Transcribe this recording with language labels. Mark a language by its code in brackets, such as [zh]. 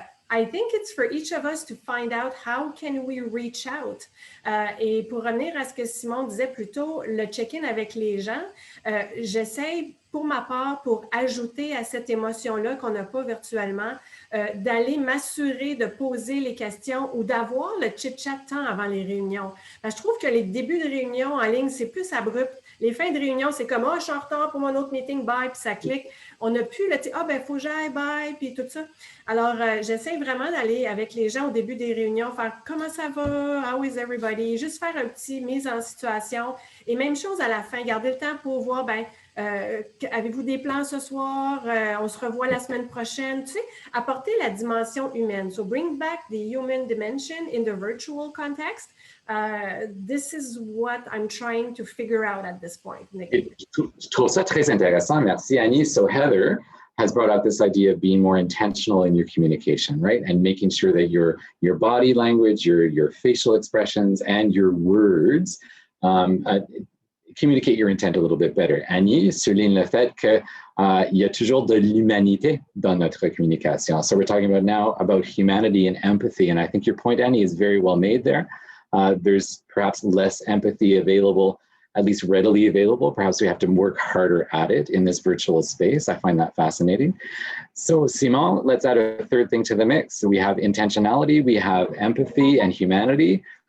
[en] I think it's for each of us to find out how can we reach out. [fr] Et pour revenir à ce que Simon disait plus tôt, le check-in avec les gens, j'essaie pour ma part, pour ajouter à cette émotion-là qu'on n'a pas virtuellement, d'aller m'assurer de poser les questions ou d'avoir le chit-chat temps avant les réunions. Je trouve que les débuts de réunion en ligne, c'est plus abrupt. Les fins de réunion, c'est comme « Ah, je suis en retard pour mon autre meeting, bye », puis ça clique. On n'a plus le « Ah, ben, il faut que j'aille, bye », puis tout ça. Alors, j'essaie vraiment d'aller avec les gens au début des réunions, faire « Comment ça va? [en] How is everybody? [fr] » Juste faire un petit mise en situation. Et même chose à la fin, garder le temps pour voir, ben, avez-vous des plans ce soir? On se revoit la semaine prochaine. Tu sais, apporter la dimension humaine. [en] So bring back the human dimension in the virtual context. This is what I'm trying to figure out at this point. [fr] Je trouve ça très intéressant. Merci, Annie. [en] So Heather has brought out this idea of being more intentional in your communication, right? And making sure that your body language, your facial expressions, and your words communicate your intent a little bit better. [fr] Annie souligne le fait que il y a toujours de l'humanité dans notre communication. [en] So we're talking about now about humanity and empathy. And I think your point, Annie, is very well made there. There's perhaps less empathy available, at least readily available. Perhaps we have to work harder at it in this virtual space. I find that fascinating. So Simon, let's add a third thing to the mix. So we have intentionality, we have empathy and humanity.